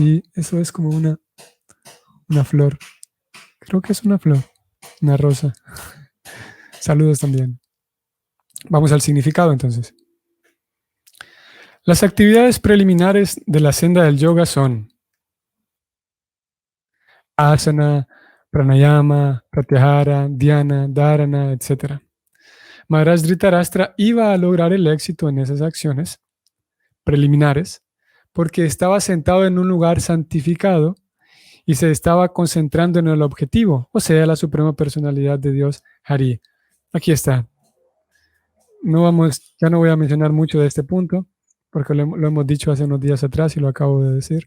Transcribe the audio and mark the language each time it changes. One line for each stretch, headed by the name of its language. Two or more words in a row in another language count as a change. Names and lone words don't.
Spanish: Y eso es como una flor. Creo que es una flor. Una rosa. Saludos también. Vamos al significado entonces. Las actividades preliminares de la senda del yoga son
Sanskrit: asana, pranayama, pratyahara, dhyana, dharana,
Spanish: etc. Maharaj Dhritarashtra iba a lograr el éxito en esas acciones preliminares porque estaba sentado en un lugar santificado y se estaba concentrando en el objetivo, o sea, la suprema personalidad de Dios, Hari. Aquí está. Ya no voy a mencionar mucho de este punto porque lo hemos dicho hace unos días atrás y lo acabo de decir.